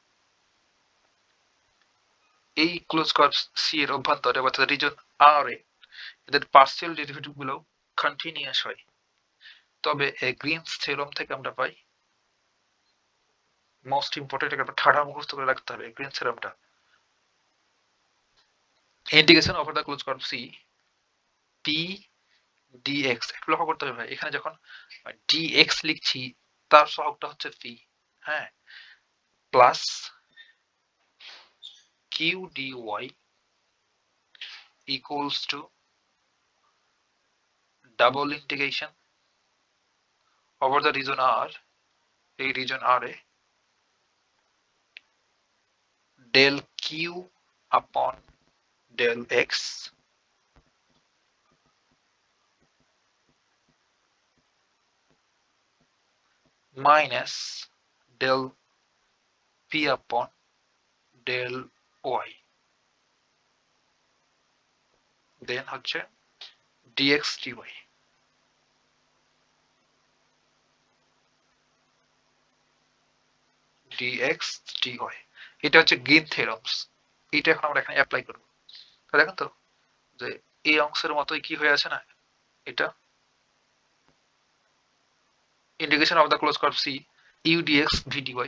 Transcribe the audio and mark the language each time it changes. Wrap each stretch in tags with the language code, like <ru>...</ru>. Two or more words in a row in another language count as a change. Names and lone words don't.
<bn>এই</bn> <en>close curve C</en> <bn>এর অভ্যন্তরে অর্থাৎ রিজন আর এ এদের</bn> <en>partial derivative</en> <bn>গুলো কন্টিনিউয়াস হয়, তবে এই</bn> <en>Green's theorem</en> <bn>থেকে আমরা পাই,</bn> <en>most important,</en> <bn>একটা ঠাড়া মুখস্থ করে রাখতে হবে</bn> <en>Green's theoremটা, integration over the close curve C P dx.</en> <bn>একটু লক্ষ্য করতে হবে ভাই, এখানে যখন ডিএক্স লিখছি তার সহগটা হচ্ছে পি, হ্যাঁ, প্লাস</bn> <en>Q dy equals to double integration over the region R, এই region R এ del Q upon del X minus del P upon del Y, then হচ্ছে dx dy।</en> <bn>dx dy এটা হচ্ছে</bn> <en>Green theorems.</en> <bn>এটা এখন আমরা এখানে অ্যাপ্লাই করব। দেখেন তো যে এই অংশের মতোই কি হয়ে আছে না, এটা</bn> <en>integration of the close curve C U dx V dy.</en>